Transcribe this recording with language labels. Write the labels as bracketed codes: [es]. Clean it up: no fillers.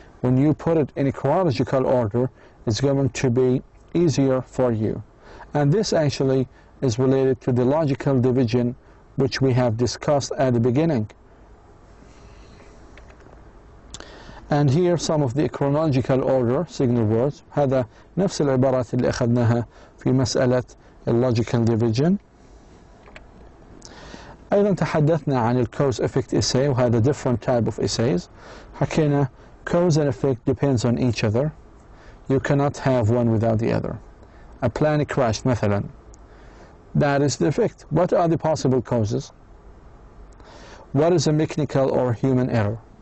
[en] When you put it in a chronological order, it's going to be easier for you. And this actually is related to the logical division which we have discussed at the beginning. And here some of the chronological order signal words. [ar] هذا نفس العبارات اللي أخذناها في مسألة logical division. أيضا تحدثنا عن [en] cause effect essay, وهذا different type of essays. حكينا cause and effect depends on each other. You cannot have one without the other. A plane crashed مثلا. That is the effect. What are the possible causes? What is a mechanical or human error?